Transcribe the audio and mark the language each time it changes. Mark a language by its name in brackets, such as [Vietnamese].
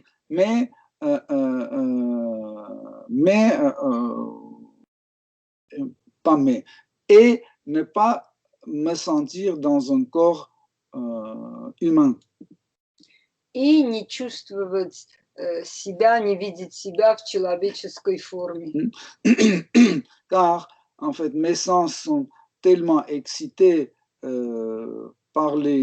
[French] Mais et ne pas me sentir dans un corps humain. [Russian] И не чувствовать себя, не видеть себя в человеческой форме. [French] Car, en fait, mes sens sont tellement excités par